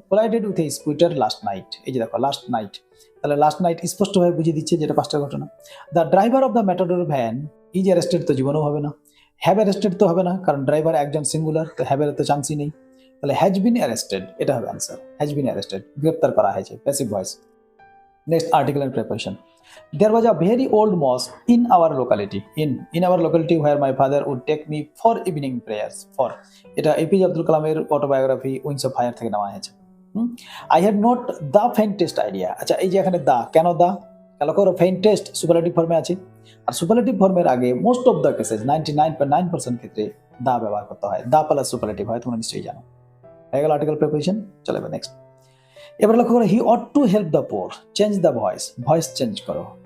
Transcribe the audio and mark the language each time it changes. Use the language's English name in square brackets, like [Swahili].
[English] collided with a scooter last night, [Bangla] এই যে দেখো লাস্ট নাইট, তাহলে লাস্ট নাইট স্পষ্টভাবে বুঝিয়ে দিচ্ছে যেটা পাঁচটার ঘটনা। [English] the driver of the matador van is arrested, [Bangla] তো জীবনও হবে না। হ্যাভ অ্যারেস্টেড তো হবে না, কারণ ড্রাইভার একজন সিঙ্গুলার, তো হ্যাভের তো চান্সই নেই। তাহলে [English] has been arrested, [Bangla] এটা হবে অ্যান্সার, হ্যাজ বিন অ্যারেস্টেড, গ্রেপ্তার করা হয়েছে, passive voice. [English] Next article and preparation. There was a very old mosque in our locality. In our locality where my father would take me for evening prayers. [Bangla] For এটা APJ Abdul কালামের autobiography wings of fire থেকে নেওয়া হয়েছে। [English] I had not the faintest idea. [Bangla] আচ্ছা এই যে এখানে দা, কেন দা? খেয়াল করো faintest সুপারলেটিভ ফর্মে আছে, আর সুপারলেটিভ ফর্মের আগে মোস্ট অফ দ্য কেসেস 99.9% ক্ষেত্রে দা ব্যবহার করতে হয়, দা প্লাস সুপারলেটিভ হয়, তোমরা নিশ্চয়ই জানো। হয়ে গেল আর্টিকেল প্রিপারেশন, চলে এবার নেক্সট। এবার লক্ষ্য করো [English] he ought to help the poor, change the voice, [Bangla] voice change করো।